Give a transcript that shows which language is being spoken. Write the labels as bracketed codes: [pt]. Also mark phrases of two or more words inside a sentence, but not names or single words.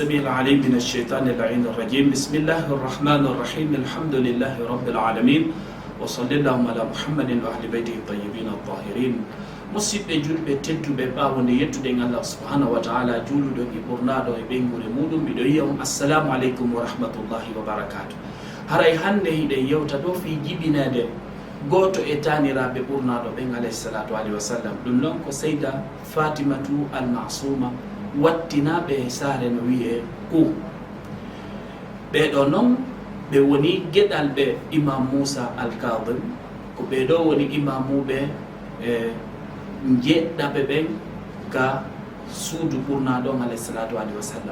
[ar] العليم من الشيطان اللعين الرجيم بسم الله الرحمن الرحيم الحمد لله رب العالمين وصلى اللهم على محمد وأهل بيته الطيبين الطاهرين [ff] musidɓe julɓe tedduɓe ɓawonde yettude Allah [ar] سبحانه وتعالى [ff] juuluɗo e ɓurnaɗo e ɓeygure muɗum mbiɗo yiya on [ar] السلام عليكم ورحمة الله وبركاته. [ff] haray hande hiɗen yewta ɗo fi jibinede goto e taniraɓe ɓurnaɗo ɓen [ar] عليه الصلاة عليه وسلم [ff] ɗum noon ko seyda fatimatu almasuma wattinaɓe e saare no wiye Qum. ɓeɗo noon ɓe woni gueɗal ɓe imam Musa al-Kadhim, ko ɓeɗo woni imamuɓe jeɗɗaɓe ɓen ka suudu ɓurnaɗo [ar] عليه الصلاة عليه وسلم.